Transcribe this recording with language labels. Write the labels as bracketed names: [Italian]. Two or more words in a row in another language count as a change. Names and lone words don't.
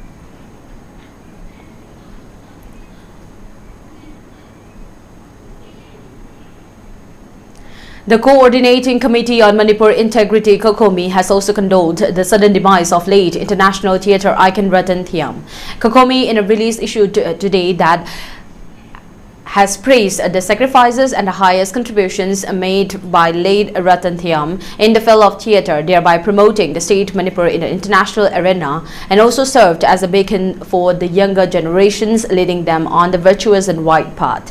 [English] The Coordinating Committee on Manipur Integrity, COCOMI, has also condoled the sudden demise of late international theatre icon Ratan Thiam. COCOMI, in a release issued today, that has praised the sacrifices and the highest contributions made by late Ratan Thiam in the field of theatre, thereby promoting the state Manipur in the international arena, and also served as a beacon for the younger generations, leading them on the virtuous and right path.